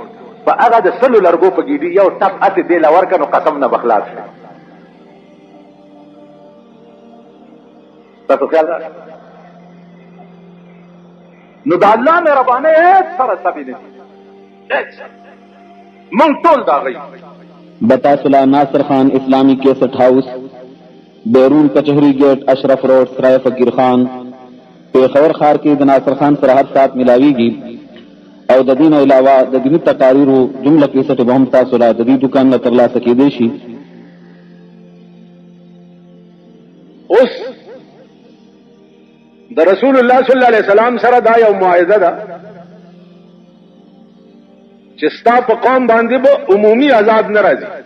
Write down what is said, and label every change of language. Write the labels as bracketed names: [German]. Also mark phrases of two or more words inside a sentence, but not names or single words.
[Pashto] په هغه د 100 لرګو په ګېډي یو ټپ هسې دې له ورکړه نو قسم نه به خلاص شي. تاسو خیال راځي نو د الله مهربانۍ هیڅ سره سبي نه دي. مونږ ټول دا غي بتاسلا ناصر خان اسلامی کیسٹ ہاؤس، بیرون کچہری گیٹ، اشرف روڈ، سرائے فقیر خان، پیښور ښار کې د ناصر خان سره هر سات ملاویږي. او د دین علاوه د دیني تقاریرو جمله کیسټ به هم تاسو لا د دې دکان نه ترلاسه کېدی شي. اوس د رسول الله [Arabic] صلی الله علیه وسلم [Pashto] سره دا یو معاهده ده چې ستا په قوم باندې به عمومي عذاب نه راځي.